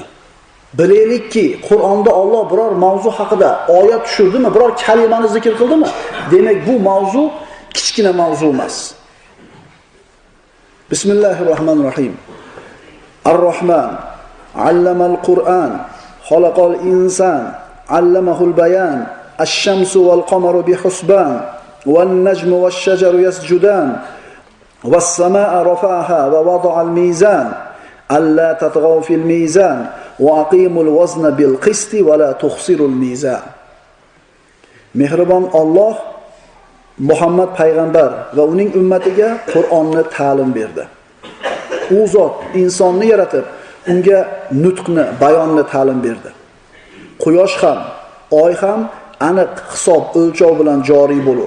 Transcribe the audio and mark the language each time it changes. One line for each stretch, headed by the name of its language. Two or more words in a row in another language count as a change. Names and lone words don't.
Uzbek: Bilaylikki, Qur'onda Alloh biror mavzu haqida oyat tushirdimi, biror kalimani zikr qildimi? Demak, bu mavzu kichkina mavzu emas. Bismillahirrohmanirrohim.
Arabic: الرحمن علم القرآن خلق الإنسان علمه البيان الشمس والقمر بحسبان والنجم والشجر يسجدان والسماء رفعها ووضع الميزان ألا تطغوا في الميزان وأقيموا الوزن بالقسط ولا تخسروا الميزان.
Uzbek: Mehribon Alloh Muhammad payg'ambar va uning ummatiga Qur'onni ta'lim berdi. U zot insonni yaratib, unga nutqni, bayonni ta'lim berdi. Quyosh ham, oy ham aniq hisob o'lchov bilan joriy bo'lur.